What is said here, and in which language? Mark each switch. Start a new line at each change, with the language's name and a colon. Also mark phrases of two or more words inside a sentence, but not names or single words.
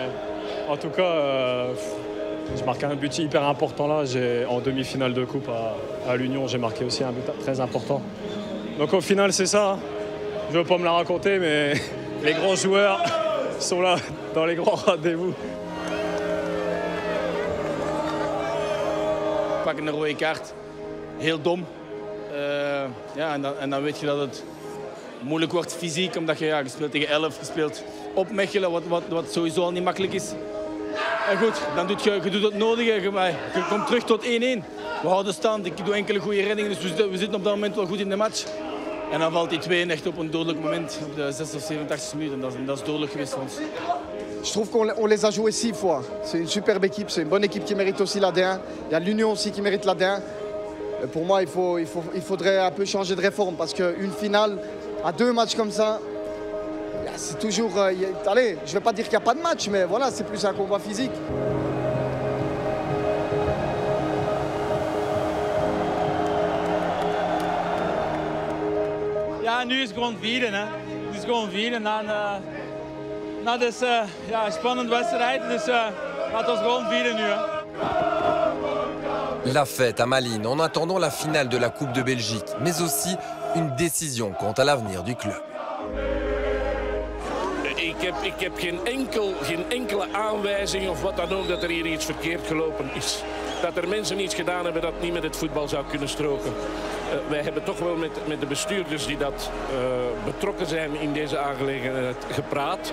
French: En tout cas, j'ai marqué un but hyper important là. En demi-finale de coupe à l'Union, j'ai marqué aussi un but très important. Donc au final, c'est ça. Hein. Je ne veux pas me la raconter, mais les grands joueurs sont là dans les grands rendez-vous.
Dutch: Pak een rode kaart. Heel dom. En dan weet je dat het moeilijk wordt fysiek, omdat je speelt tegen 11, je speelt op Mechelen, wat sowieso al niet makkelijk is. En goed, dan doet je doet het nodige. Je komt terug tot 1-1. We houden stand, ik doe enkele goede reddingen, dus we zitten op dat moment wel goed in de match. En dan valt die 2-1 echt op een dodelijk moment, op de 6 of 87 minuten. Dat is dodelijk geweest voor ons.
French: Je trouve qu'on les a joués 6 fois. C'est une superbe équipe, c'est une bonne équipe qui mérite aussi la D1. Il y a l'Union aussi qui mérite la D1. Pour moi, il faudrait un peu changer de réforme parce qu'une finale à 2 matchs comme ça, c'est toujours... allez, je ne vais pas dire qu'il n'y a pas de match, mais voilà, c'est plus un combat physique.
Dutch: Ja, nu is het gewoon vieren. Hè. Het is gewoon vieren. Dat is een spannende wedstrijd, dus laten we gewoon vieren nu. Hè.
French: La fête à Malines en attendant la finale de la Coupe de Belgique, mais aussi une décision quant à l'avenir du club.
Dutch: Ik heb geen enkele aanwijzing of wat dan ook dat er hier iets verkeerd gelopen is. Dat er mensen iets gedaan hebben dat niet met het voetbal zou kunnen stroken. Wij hebben toch wel met de bestuurders die dat betrokken zijn in deze aangelegenheid gepraat.